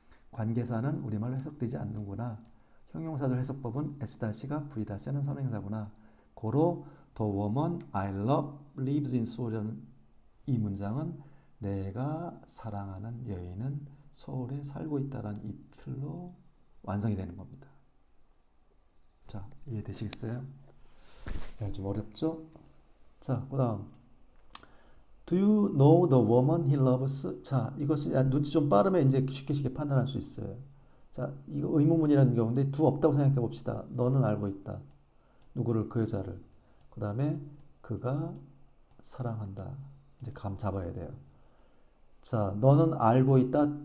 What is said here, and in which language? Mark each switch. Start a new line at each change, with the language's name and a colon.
Korean: 관계사는 우리말로 해석되지 않는구나. 형용사절 해석법은 S-가 V-하는 선행사구나. 고로
English: The woman I love lives in Seoul
Korean: 이라는 이 문장은 내가 사랑하는 여인은 서울에 살고 있다라는 이 틀로 완성이 되는 겁니다. 자, 이해되시겠어요? 좀 어렵죠?
English: 자, 그 다음 Do you know the woman he loves?
Korean: 자, 이것이 눈치 좀 빠르면 이제 쉽게 판단할 수 있어요. 자, 이거 의문문이라는 경우인데 do 없다고 생각해 봅시다. 너는 알고 있다. 누구를? 그 여자를. 그 다음에 그가 사랑한다. 이제 감 잡아야 돼요. 자, 너는 알고 있다.